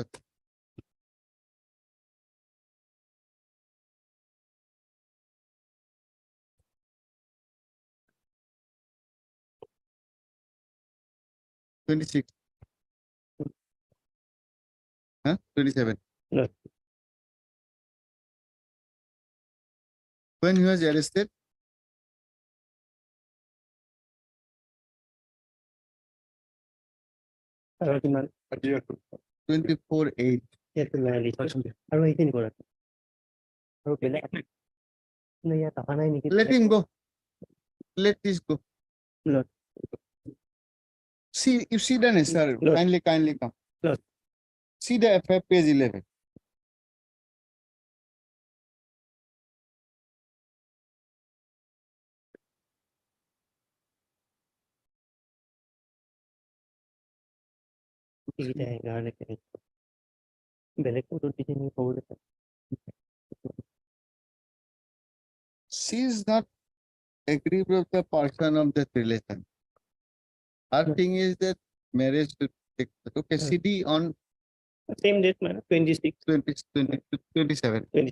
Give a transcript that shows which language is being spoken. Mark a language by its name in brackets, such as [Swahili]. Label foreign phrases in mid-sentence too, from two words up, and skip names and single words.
[English] — 26. Huh? 27. No. When he was arrested? [Assamese] আৰু কিমান [English] 24/8. [Assamese] ইয়াত আৰু এইখিনি কৰা আৰু বেলেগ নে ইয়াত অহা নাই নেকি [English] Let him go. Let this go. No. See, you see the sir. No. Kindly come. No. See the FF page 11. [Assamese] এইকেইটা সেইকাৰণে বেলেগ ক'তো দিখিনি ক'বলৈ [English] She is not agree with the person of that relation. Her No. thing is that marriage to take. Okay, CD on Same date, my lord, 26. 27.